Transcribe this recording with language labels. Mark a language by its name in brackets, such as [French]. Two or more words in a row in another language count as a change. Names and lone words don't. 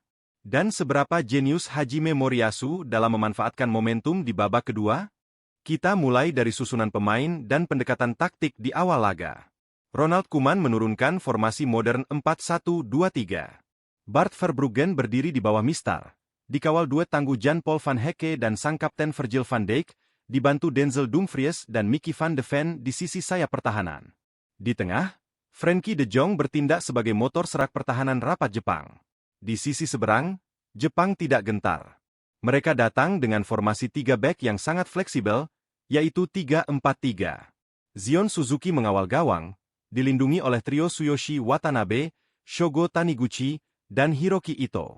[Indonesian] Dan seberapa jenius Hajime Moriyasu dalam memanfaatkan momentum di babak kedua? Kita mulai dari susunan pemain dan pendekatan taktik di awal laga. Ronald Koeman menurunkan formasi modern 4-1-2-3. Bart Verbruggen berdiri di bawah Mistar, dikawal duet tangguh Jan-Paul van Hecke dan sang kapten Virgil van Dijk, dibantu Denzel Dumfries dan Mickey van de Ven di sisi sayap pertahanan. Di tengah, Frenkie de Jong bertindak sebagai motor serak pertahanan rapat Jepang. Di sisi seberang, Jepang tidak gentar. Mereka datang dengan formasi 3 back yang sangat fleksibel, yaitu 3-4-3. Zion Suzuki mengawal gawang, dilindungi oleh trio Tsuyoshi Watanabe, Shogo Taniguchi, dan Hiroki Ito.